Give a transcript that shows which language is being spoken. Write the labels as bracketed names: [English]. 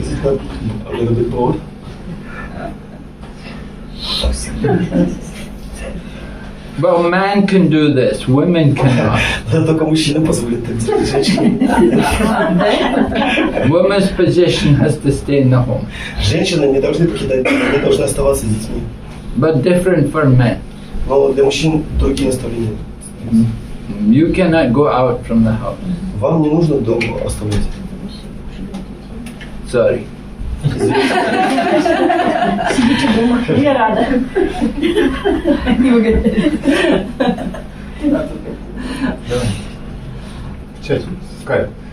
[English] Is it not a little bit bold? Well, man can do this, women cannot. [Russian] Только мужчина позволит так делать женщине. [English] Woman's position has to stay in the home, [Russian] Женщины не должны покидать дом, они должны оставаться с детьми. [English] but different for men. [Russian] Но для мужчин другие наставления. [English] You cannot go out from the house. [Russian] Вам не нужно дом оставлять. [English] Sorry. [Russian] Сидите дома. Я рада. Не выгоняй. Сейчас, Скайп.